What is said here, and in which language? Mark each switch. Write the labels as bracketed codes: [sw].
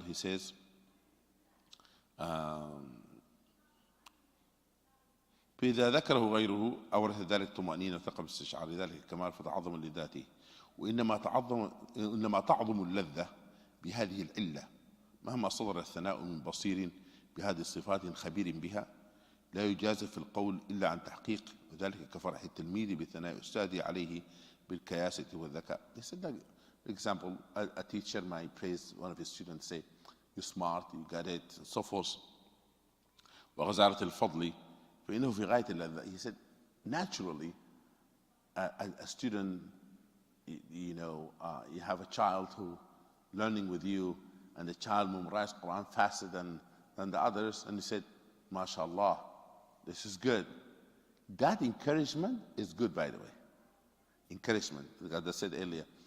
[en] He says, [ar] فإذا ذكره غيره أورث ذلك طمأنينة وثقة باستشعار ذلك الكمال فتعظم لذاته وإنما تعظم اللذة بهذه العلة مهما صدر الثناء من بصير بهذه الصفات خبير بها لا يجازف في القول إلا عن تحقيق وذلك كفرح التلميذ بثناء أستاذه عليه بالكياسة والذكاء. [en] He said that, for example, a teacher might praise one of his students, say, you're smart, you got it, and so forth. [ar] وغزارة الفضل فإنه في غاية اللذة. [en] He said, naturally, a student, you know, you have a child who learning with you, and the child memorized Quran faster than the others, and he said, MashaAllah, this is good. That encouragement is good, by the way. Encouragement, as I said earlier.